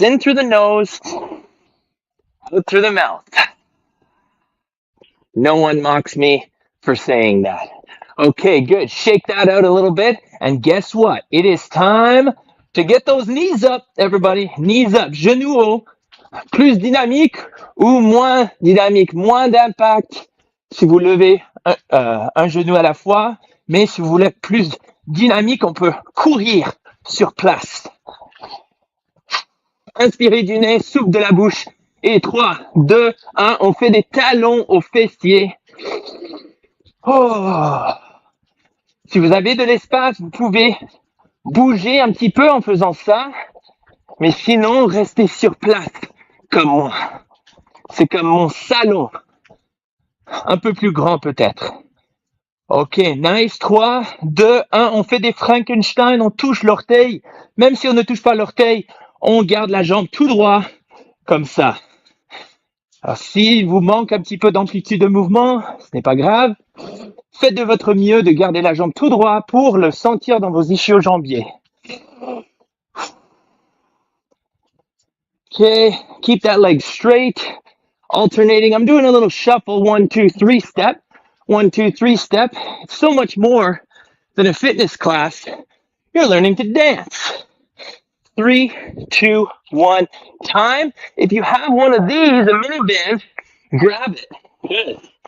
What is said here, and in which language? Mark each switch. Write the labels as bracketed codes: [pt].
[en] In through the nose, out through the mouth. No one mocks me for saying that. Okay, good. Shake that out a little bit. And guess what? It is time to get those knees up, everybody. Knees up. [fr] Genoux haut. Plus dynamique ou moins dynamique. Moins d'impact si vous levez un genou à la fois. Mais si vous voulez plus dynamique, on peut courir sur place. Inspirez du nez, souffle de la bouche. Et 3, 2, 1, on fait des talons aux fessiers. Oh. Si vous avez de l'espace, vous pouvez bouger un petit peu en faisant ça. Mais sinon, restez sur place, comme moi. C'est comme mon salon. Un peu plus grand peut-être. Ok, nice. 3, 2, 1, on fait des Frankenstein, on touche l'orteil. Même si on ne touche pas l'orteil, on garde la jambe tout droit, comme ça. Alors, s'il vous manque un petit peu d'amplitude de mouvement, ce n'est pas grave. Faites de votre mieux de garder la jambe tout droit pour le sentir dans vos ischio-jambiers. [en] Okay, keep that leg straight, alternating. I'm doing a little shuffle, 1, 2, 3 step. 1, 2, 3 step. It's so much more than a fitness class. You're learning to dance. 3, 2, 1, time. If you have one of these, a mini band, grab it. Good.